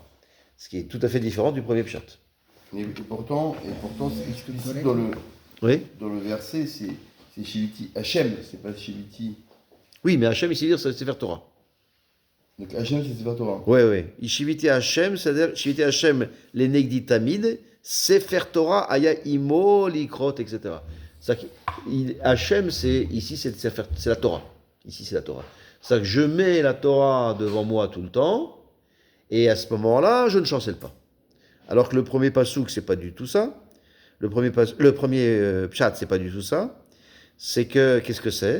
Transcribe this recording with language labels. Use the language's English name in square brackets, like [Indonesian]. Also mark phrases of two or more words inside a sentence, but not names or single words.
[French] Ce qui est tout à fait différent du premier chat. Et pourtant, c'est explicite dans le verset, c'est [Hebrew] שיויתי השם, [French] c'est pas Shiviti. Oui, mais Hachem, ici, c'est [Hebrew] ספר תורה. [French] Donc Hashem, c'est [Hebrew] ספר תורה. [French] Oui. [Hebrew] שיויתי השם, c'est-à-dire שיויתי השם, les נגדי תמיד, ספר תורה, היה עמו, ולקרות, etc. [French] Hashem, c'est la Torah. Ici, c'est la Torah. C'est-à-dire que je mets la Torah devant moi tout le temps, et à ce moment-là, je ne chancelle pas. Alors que le premier pasouk, c'est pas du tout ça. Le premier pshat, c'est pas du tout ça. C'est que, qu'est-ce que c'est?